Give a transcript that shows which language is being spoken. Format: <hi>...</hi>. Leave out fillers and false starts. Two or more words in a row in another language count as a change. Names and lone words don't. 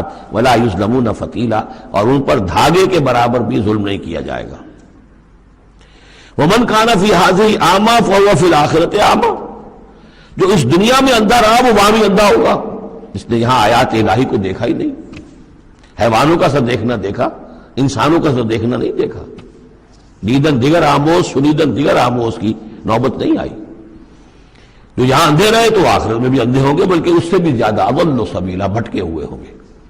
<ar>ولا یظلمون فتیلا،</ar> <ur>اور ان پر دھاگے کے برابر بھی ظلم نہیں کیا جائے گا.</ur> <ar>ومن کان فی ہذہ اعمی فہو فی الآخرۃ اعمی،</ar> <ur>جو اس دنیا میں اندھا رہا وہ وہاں بھی اندھا ہوگا. اس نے یہاں آیات الہی کو دیکھا ہی نہیں، حیوانوں کا سر دیکھنا دیکھا، انسانوں کا سر دیکھنا نہیں دیکھا.</ur> <fa>دیدن دیگر آموز سنیدن دیگر آموز</fa> <ur>کی نوبت نہیں آئی. جو یہاں اندھے رہے تو آخرت میں بھی اندھے ہوں گے، بلکہ اس سے بھی زیادہ</ur> <ar>اضل سبیلا،</ar> <ur>بھٹکے ہوئے ہوں گے.</ur>